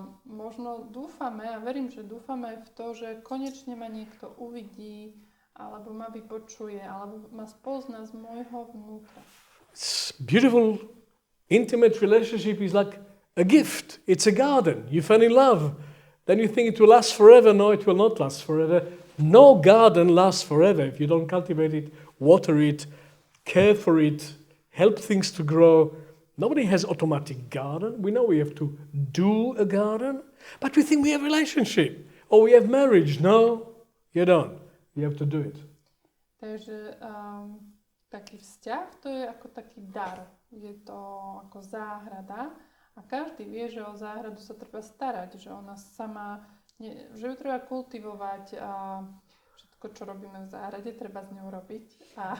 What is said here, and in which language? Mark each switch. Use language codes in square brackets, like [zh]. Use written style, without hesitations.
[sk] Možno dúfame, a verím, že dúfame v to, že konečne ma niekto uvidí, alebo ma vypočuje, alebo ma spozná z môjho vnútra. [en] It's beautiful, intimate relationship is like a gift. It's a garden. You fell in love. Then you think it will last forever. No, it will not last forever. No garden lasts forever if you don't cultivate it, water it, care for it, help things to grow. Nobody has automatic garden. We know we have to do a garden, but we think we have a relationship or we have marriage. No, you don't. You have to do it. [sk] Takže taký vzťah, to je ako taký dar. Je to ako záhrada a každý vie, že o záhradu sa treba starať, že ona sama, že ju treba kultivovať a všetko, čo robíme v záhrade, treba s ňou robiť.